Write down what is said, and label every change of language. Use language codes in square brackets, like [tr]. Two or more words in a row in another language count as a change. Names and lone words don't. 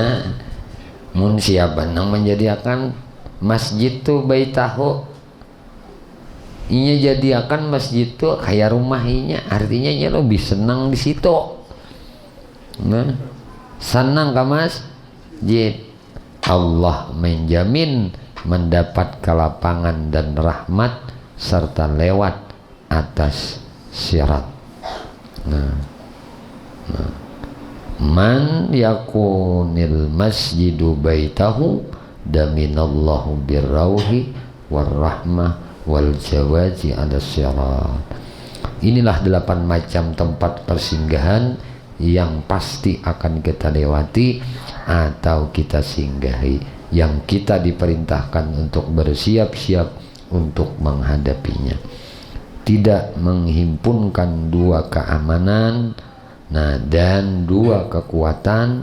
[bjn] Nah, Mun siapa nang menjadikan masjid tu baitahu, inya jadikan masjid tu kayak rumah inya, artinya inya lebih senang di situ. Nah, senang ke masjid. [id] Allah menjamin mendapat kelapangan dan rahmat serta lewat atas sirat. Nah. [ar] من يكن المسجد بيته ضمن الله بالروح والرحمة والجواز على الصراط. [id] Inilah 8 macam tempat persinggahan yang pasti akan kita lewati atau kita singgahi, yang kita diperintahkan untuk bersiap-siap untuk menghadapinya. Tidak menghimpunkan 2 keamanan, nah, dan 2 kekuatan.